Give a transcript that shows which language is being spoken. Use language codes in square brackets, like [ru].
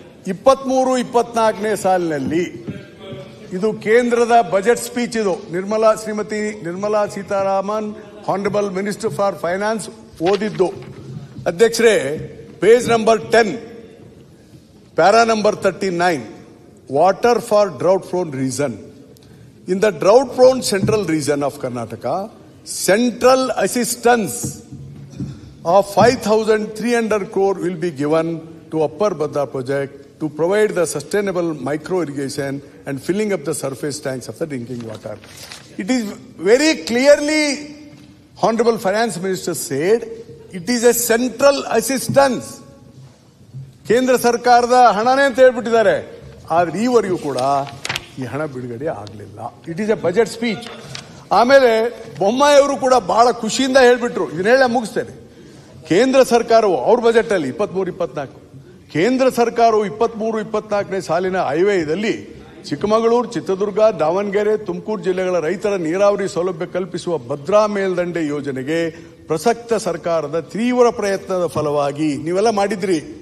[kn] ಈಗ 23-24ನೇ ಸಾಲಿನಲ್ಲಿ ಇದು ಕೇಂದ್ರದ ಬಜೆಟ್ ಸ್ಪೀಚ್. ಇದು Shrimati Nirmala Sitharaman honourable minister for finance ಓದಿದ್ದು. ಅಧ್ಯಕ್ಷರೇ, page number 10 para number 39, [en] Water for drought prone reason. [kn] In the drought prone central region of Karnataka, central assistance [en] of 5,300 crore will be given to Upper Bhadra project to provide the sustainable micro irrigation and filling up the surface tanks of the drinking water. It is very clearly, Honorable Finance Minister said, it is a central assistance. [kn] ಕೇಂದ್ರ ಸರ್ಕಾರದ ಹಣನೇ ಅಂತ ಹೇಳ್ಬಿಟ್ಟಿದ್ದಾರೆ. ಆದ್ರೆ ಈವರೆಗೂ ಕೂಡ ಈ ಹಣ ಬಿಡುಗಡೆ ಆಗಲಿಲ್ಲ. [en] It is a budget speech. [kn] ಆಮೇಲೆ ಬೊಮ್ಮಾಯಿ ಅವರು ಕೂಡ ಬಹಳ ಖುಷಿಯಿಂದ ಹೇಳ್ಬಿಟ್ರು. ಇದನ್ನ ಹೇಳ ಮುಗಿಸ್ತೇನೆ. ಕೇಂದ್ರ ಸರ್ಕಾರವು ಅವ್ರ ಬಜೆಟ್ ಅಲ್ಲಿ 23-24 ಕೇಂದ್ರ ಸರ್ಕಾರವು 23-24ನೇ ಸಾಲಿನ ಹೈವೇದಲ್ಲಿ ಚಿಕ್ಕಮಗಳೂರು, ಚಿತ್ರದುರ್ಗ, ದಾವಣಗೆರೆ, ತುಮಕೂರು ಜಿಲ್ಲೆಗಳ ರೈತರ ನೀರಾವರಿ ಸೌಲಭ್ಯ ಕಲ್ಪಿಸುವ ಭದ್ರಾ ಮೇಲ್ದಂಡೆ ಯೋಜನೆಗೆ ಪ್ರಸಕ್ತ ಸರ್ಕಾರದ ತೀವ್ರ ಪ್ರಯತ್ನದ ಫಲವಾಗಿ ನೀವೆಲ್ಲ ಮಾಡಿದ್ರಿ.